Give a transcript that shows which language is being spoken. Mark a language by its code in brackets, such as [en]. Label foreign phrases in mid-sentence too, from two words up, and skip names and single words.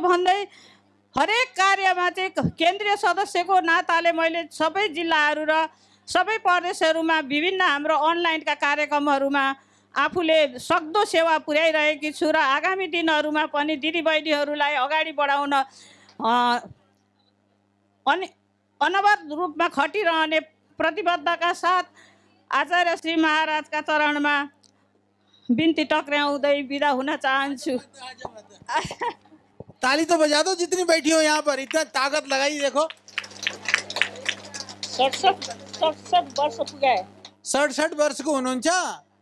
[ne] भन्दै हरेक कार्यमा चाहिँ केन्द्रीय सदस्यको नाताले मैले सबै जिल्लाहरू र सबै प्रदेशहरूमा विभिन्न हाम्रो अनलाइनका कार्यक्रमहरूमा आफूले सक्दो सेवा पुर्याइरहेकी छु र आगामी दिनहरूमा पनि दिदीबहिनीहरूलाई अगाडि बढाउन अनवरत रूपमा खटिरहने प्रतिबद्धता साथ आचार्य श्री महाराजका चरणमा बिन्ती टक्राउँदै बिदा हुन चाहन्छु। [hi] ताली तो बजा दो जितनी बैठी हो यहाँ पर, इतना ताकत लगाई। देखो [ne] 67 वर्ष पुगे, 67 वर्षको हुनुहुन्छ।